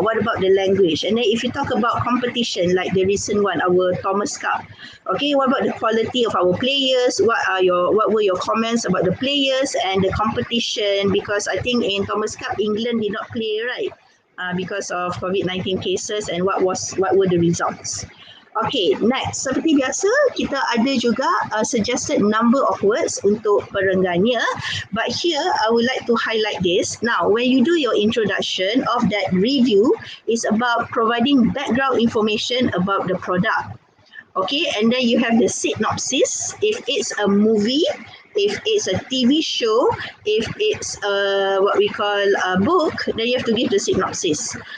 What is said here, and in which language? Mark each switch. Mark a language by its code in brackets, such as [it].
[en] What about the language? And then if you talk about competition, like the recent one, our Thomas Cup. Okay, what about the quality of our players? What were your comments about the players and the competition? Because I think in Thomas Cup, England did not play, right? Because of COVID-19 cases, and what were the results. [ms] Okay, next, seperti biasa, kita ada juga [en] suggested number of words [ms] untuk perenggannya. [en] But here, I would like to highlight this. Now, when you do your introduction of that review, it's about providing background information about the product. Okay, and then you have the synopsis. If it's a movie, if it's a TV show, if it's what we call a book, then you have to give the synopsis.